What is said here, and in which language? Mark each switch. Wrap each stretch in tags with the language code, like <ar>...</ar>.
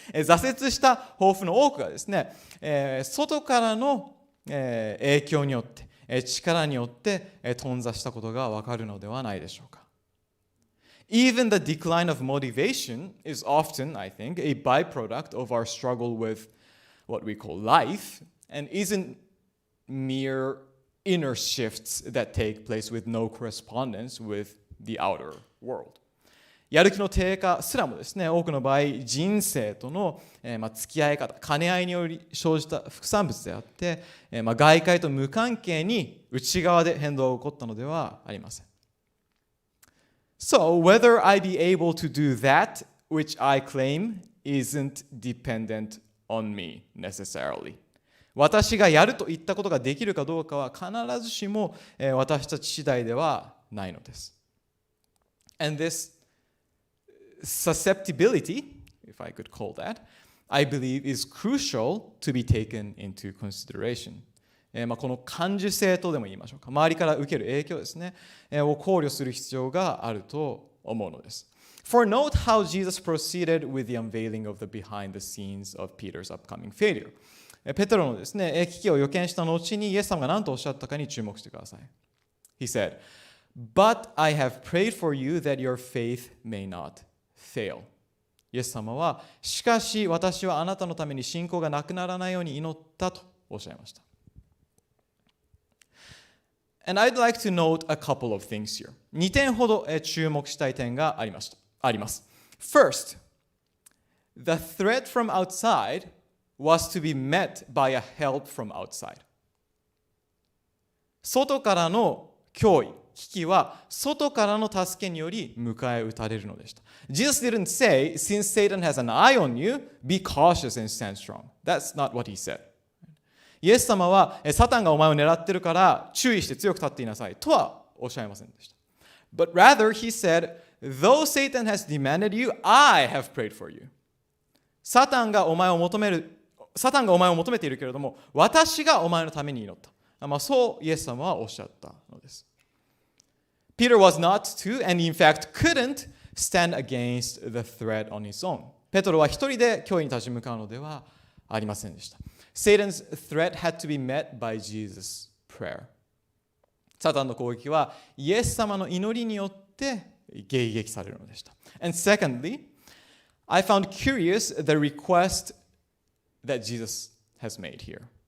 <ja>挫折した抱負の多くがですね、外からの影響によって、力によって頓挫したことがわかるのではないでしょうか。</ja> <en>Even the decline of motivation is often, I think, a byproduct of our struggle with what we call life and isn't mere inner shifts that take place with no correspondence with the outer world.</en> <ja>やる気の低下すらもですね、多くの場合、人生との、付き合い方、兼ね合いにより生じた副産物であって、外界と無関係に内側で変動が起こったのではありません。</ja> <en>So, whether I be able to do that which I claim isn't dependent on me necessarily.</en> <ja>私がやるといったことができるかどうかは必ずしも私たち次第ではないのです。</ja> <en>And this susceptibility, if I could call that, I believe is crucial to be taken into consideration.</en> <ja>この感受性とでも言いましょうか。周りから受ける影響ですね、を考慮する必要があると思うのです。</ja> <en>For note how Jesus proceeded with the unveiling of the behind the scenes of Peter's upcoming failure.</en> <ja>ペテロのですね、危機を予見した後にイエス様が何とおっしゃったかに注目してください。</ja> <en>He said, But I have prayed for you that your faith may not fail.</en> <ja>イエス様は、しかし私はあなたのために信仰がなくならないように祈ったとおっしゃいました。</ja> <en>And I'd like to note a couple of things here.</en> <ja>2点ほど注目したい点があります。</ja> <en>First, the threat from outside was to be met by a help from outside.</en> <ja>外からの脅威、危機は外からの助けにより迎え撃たれるのでした。</ja> <en>Jesus didn't say, since Satan has an eye on you, be cautious and stand strong. That's not what he said.</en> <ja>イエス様はサタンがお前を狙ってるから注意して強く立っていなさいとはおっしゃいませんでした。</ja> <en>But rather he said, though Satan has demanded you, I have prayed for you.</en> <ja>サタンがお前を求めているけれども、私がお前のために祈った。そうイエス様はおっしゃったのです。</ja> <en>Peter was not to, and in fact couldn't stand against the threat on his own.</en> <ja>ペトロは一人で脅威に立ち向かうのではありませんでした。</ja> <en>Satan's threat had to be met by Jesus' prayer.</en> <ja>サタンの攻撃はイエス様の祈りによって迎撃されるのでした。</ja> <en>And secondly, I found curious the request that Jesus has made here.</en>